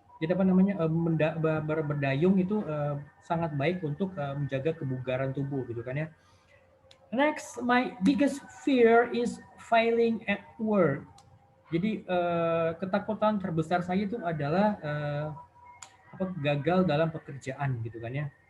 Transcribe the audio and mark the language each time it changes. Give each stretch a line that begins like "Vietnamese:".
Indonesian: Jadi berdayung itu sangat baik untuk menjaga kebugaran tubuh gitu kan ya.
English: Next, my biggest fear is failing at work.
Indonesian: Jadi ketakutan terbesar saya itu adalah gagal dalam pekerjaan gitu kan ya.